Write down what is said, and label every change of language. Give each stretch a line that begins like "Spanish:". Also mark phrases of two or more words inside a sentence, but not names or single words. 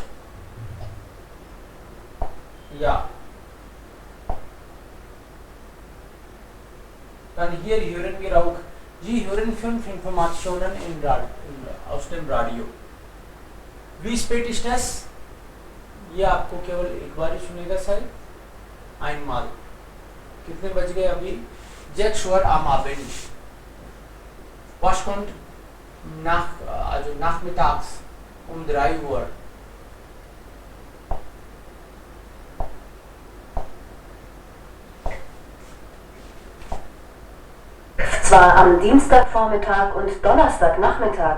German: Ja. Dann hier hören wir auch, Sie hören 5 Informationen aus dem Radio. Wie spät ist das?
Hindi: ये आपको केवल एक बार ही सुनेगा सर, einmal. कितने बज गए अभी?
German: 6 Uhr am Abend. Was kommt also nachmittags um 3 Uhr? Zwar am Dienstagvormittag und Donnerstagnachmittag.